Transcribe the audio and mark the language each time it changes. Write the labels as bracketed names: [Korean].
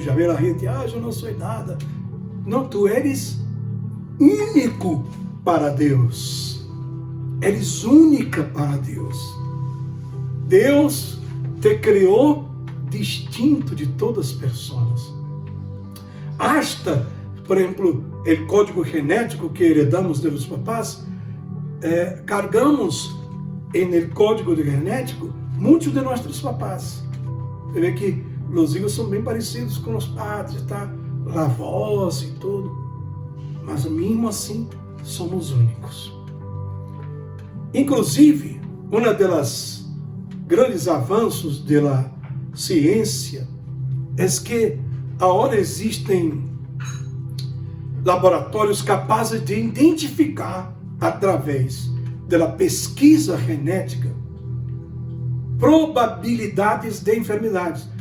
[Portuguese] Já vê a gente, eu não sou nada. Não, [Spanish] tu eres único para [Portuguese] Deus. [Spanish] Eres única para [Portuguese] Deus. Deus te criou distinto de todas as pessoas. Hasta, por exemplo, o código genético que [Spanish] heredamos de los papás, cargamos [Portuguese] no código genético muitos de nossos papás. Você vê que os filhos são bem parecidos com os padres, tá? A voz e tudo. Mas mesmo assim, somos únicos. Inclusive, uma das grandes avanços da ciência é que agora existem laboratórios capazes de identificar, através da pesquisa genética, probabilidades de enfermidades.